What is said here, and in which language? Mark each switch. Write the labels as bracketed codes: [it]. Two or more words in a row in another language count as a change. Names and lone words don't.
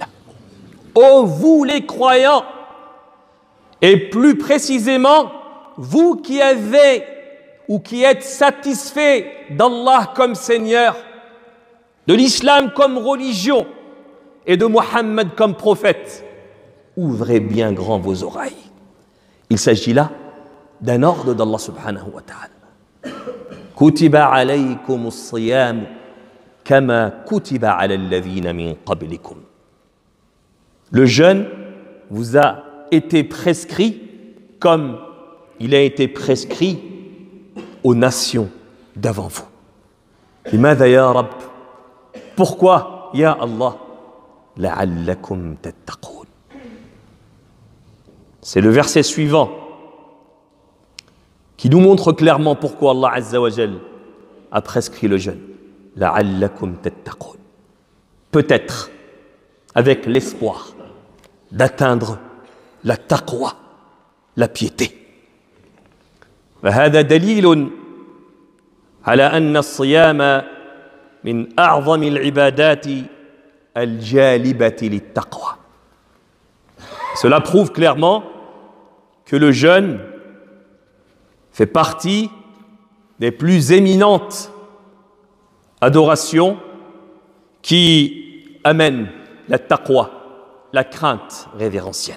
[fr] Ô vous les croyants, et plus précisément, vous qui avez ou qui êtes satisfaits d'Allah comme Seigneur, de l'islam comme religion et de Muhammad comme prophète, ouvrez bien grand vos oreilles. Il s'agit là d'un ordre d'Allah [ar] سبحانه وتعالى. كتب عليكم الصيام كما كتب على الذين من قبلكم. [fr] Le jeûne vous a été prescrit comme il a été prescrit aux nations d'avant vous. [ar] لماذا يا رب? Pourquoi, يا الله? لعلكم تتقون. [fr] C'est le verset suivant qui nous montre clairement pourquoi Allah [ar] عز وجل [fr] a prescrit le jeûne. [ar] لعلكم تتقون. [fr] Peut-être avec l'espoir d'atteindre la taqwa, la piété. [ar] فهذا دليل على أن الصيام من أعظم العبادات الجالبة للتقوى. [fr] Cela prouve clairement que le jeûne fait partie des plus éminentes adorations qui amènent la taqwa, la crainte révérentielle.